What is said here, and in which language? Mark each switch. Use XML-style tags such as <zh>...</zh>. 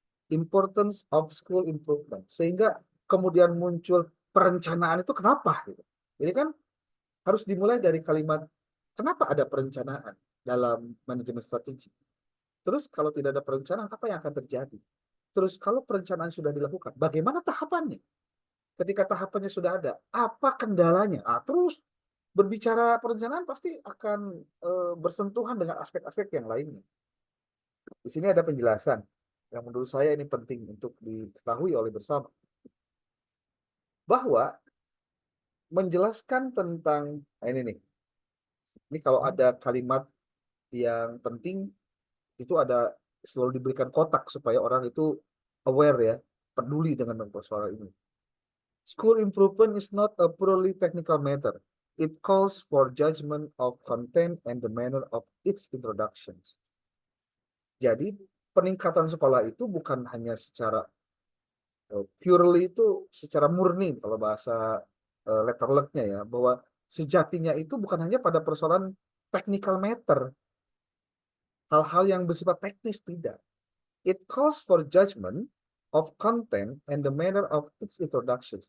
<en>Importance of school improvement.</en> <id>Sehingga kemudian muncul perencanaan itu kenapa? Jadi kan harus dimulai dari kalimat, kenapa ada perencanaan dalam manajemen strategi? Terus kalau tidak ada perencanaan, apa yang akan terjadi? Terus kalau perencanaan sudah dilakukan, bagaimana tahapannya? Ketika tahapannya sudah ada, apa kendalanya? Terus berbicara perencanaan pasti akan bersentuhan dengan aspek-aspek yang lainnya. Di sini ada penjelasan yang menurut saya ini penting untuk diketahui oleh bersama. Bahwa menjelaskan tentang, ini nih, ini kalau ada kalimat yang penting, itu ada selalu diberikan kotak supaya orang itu aware ya, peduli dengan persoalan ini.</id> <en>School improvement is not a purely technical matter. It calls for judgment of content and the manner of its introductions.</en> <id>Jadi peningkatan sekolah itu bukan hanya secara purely itu secara murni kalau bahasa letterleknya ya, bahwa sejatinya itu bukan hanya pada persoalan technical matter, hal-hal yang bersifat teknis, tidak.</id> <en>It calls for judgment of content and the manner of its introductions.</en>